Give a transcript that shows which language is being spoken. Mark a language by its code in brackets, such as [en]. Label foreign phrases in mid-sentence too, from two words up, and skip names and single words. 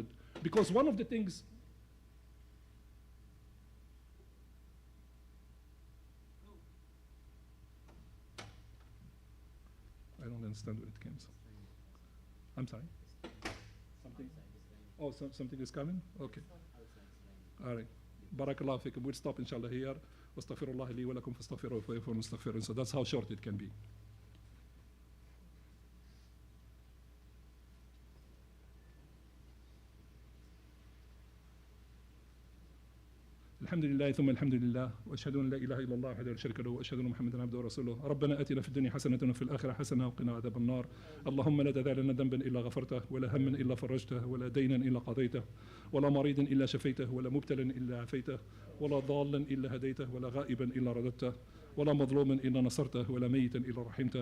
[en] Because one of the things I don't understand where it came from. I'm sorry? Something? Oh, something is coming? Okay. All right. [ar] بارك الله فيكم. [en] We'll stop inshallah here. [ar] واستغفر الله لي ولكم فاستغفروه فإنه مستغفرون. [en] So that's how short it can be. [ar] الحمد لله ثم الحمد لله واشهد ان لا اله الا الله وحده لا شريك له واشهد ان محمدا عبده ورسوله. ربنا اتنا في الدنيا حسنه وفي الاخره حسنه وقنا عذاب النار. اللهم لا تدع لنا ذنبا الا غفرته ولا هما الا فرجته ولا دينا الا قضيته ولا مريضا الا شفيته ولا مبتلا الا عافيته ولا ضالا الا هديته ولا غائبا الا رددته ولا مظلوما الا نصرته ولا ميتا الا رحمته.